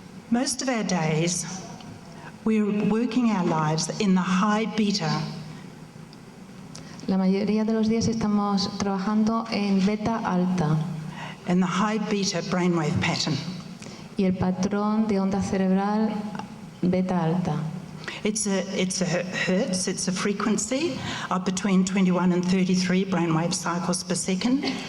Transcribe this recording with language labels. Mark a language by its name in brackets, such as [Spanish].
[English] Most of our days, we're working our lives in the high beta. [Spanish] La mayoría de los días estamos trabajando en beta alta [English] In the high beta brainwave pattern. [Spanish] y el patrón de onda cerebral beta alta. [English] It's a hertz, it's a frequency of between 21 and 33 brainwave cycles per second.